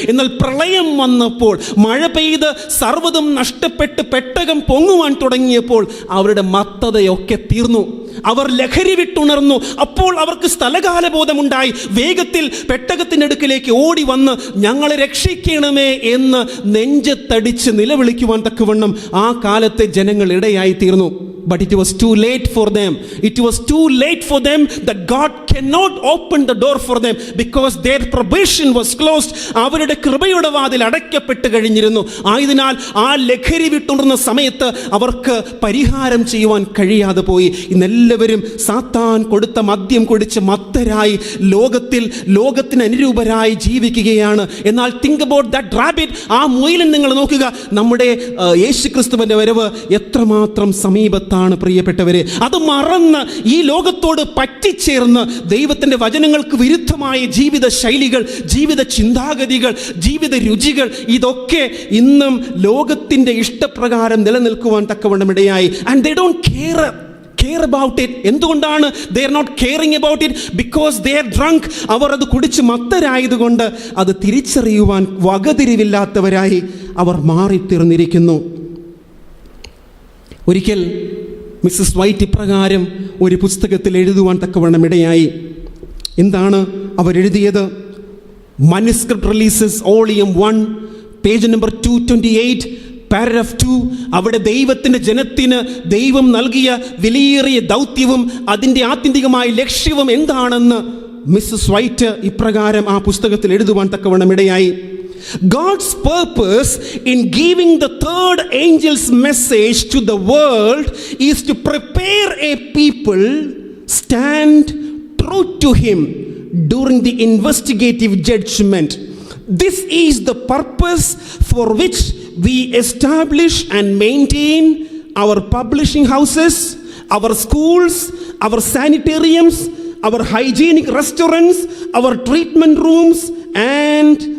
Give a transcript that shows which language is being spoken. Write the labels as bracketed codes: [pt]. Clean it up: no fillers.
[ml] എന്നാൽ പ്രളയം വന്നപ്പോൾ, മഴ പെയ്ത് സർവ്വതും നഷ്ടപ്പെട്ട് പെട്ടകം പൊങ്ങുവാൻ തുടങ്ങിയപ്പോൾ അവരുടെ മത്തതയൊക്കെ തീർന്നു. അവർ ലഹരി വിട്ടുണർന്നു. അപ്പോൾ അവർക്ക് സ്ഥലകാലബോധമുണ്ടായി. വേഗത്തിൽ പെട്ടകത്തിനടുക്കിലേക്ക് ഓടി വന്ന് ഞങ്ങളെ രക്ഷിക്കണമേ എന്ന് നെഞ്ചത്തടിച്ച് നിലവിളിക്കുവാൻ തക്കവണ്ണം ആ കാലത്തെ ജനങ്ങൾ ഇടയായി തീർന്നു. [en] But it was too late for them. It was too late for them that God cannot open the door for them because their probation was closed. [ml] അവരുടെ കൃപയുടെ വാതിൽ അടയ്ക്കപ്പെട്ട് കഴിഞ്ഞിരുന്നു. ആയതിനാൽ ആ ലഹരി വിട്ടുണർന്ന സമയത്ത് അവർക്ക് പരിഹാരം ചെയ്യുവാൻ കഴിയാതെ പോയി. ഇന്നെല്ലാവരും സാത്താൻ കൊടുത്ത മദ്യം കുടിച്ച് മത്തരായി ലോകത്തിന് അനുരൂപരായി ജീവിക്കുകയാണ്. എന്നാൽ [en] think about that rabbit, [ml] ആ മുയലിൻ നിങ്ങൾ നോക്കുക. നമ്മുടെ യേശുക്രിസ്തുവിൻ്റെ വരവ് എത്രമാത്രം സമീപത്താണ് പ്രിയപ്പെട്ടവരെ. അത് മറന്ന് ഈ ലോകത്തോട് പറ്റിച്ചേർന്ന് ദൈവത്തിൻ്റെ വചനങ്ങൾക്ക് വിരുദ്ധമായ ജീവിത ശൈലികൾ, ജീവിത ചിന്താഗതികൾ, ജീവിത രുചികൾ, ഇതൊക്കെ ഇന്നും ലോകത്തിൻ്റെ ഇഷ്ടപ്രകാരം നിലനിൽക്കുവാൻ തക്കവണ്ണം ഇടയായി. [en] And they don't care about it. [ml] എന്തുകൊണ്ടാണ് [en] they are not caring about it? Because they are drunk. [ml] അവർ അത് കുടിച്ച് മത്തരായതുകൊണ്ട് അത് തിരിച്ചറിയുവാൻ വകതിരിവില്ലാത്തവരായി അവർ മാറിത്തീർന്നിരിക്കുന്നു. ഒരിക്കൽ മിസ്സസ് വൈറ്റ് ഇപ്രകാരം ഒരു പുസ്തകത്തിൽ എഴുതുവാൻ തക്കവണ്ണം ഇടയായി. എന്താണ് അവരെഴുതിയത്? മനുസ്ക്രിപ്റ്റ് releases volume 1 page number 228 paragraph 2. അവിടെ ദൈവത്തിൻ്റെ ജനത്തിന് ദൈവം നൽകിയ വിലയേറിയ ദൗത്യവും അതിൻ്റെ ആത്യന്തികമായ ലക്ഷ്യവും എന്താണെന്ന് മിസ്സസ് വൈറ്റ് ഇപ്രകാരം ആ പുസ്തകത്തിൽ എഴുതുവാൻ തക്കവണ്ണം ഇടയായി. [en] God's purpose in giving the third angel's message to the world is to prepare a people stand true to him during the investigative judgment. This is the purpose for which we establish and maintain our publishing houses, our schools, our sanitariums, our hygienic restaurants, our treatment rooms and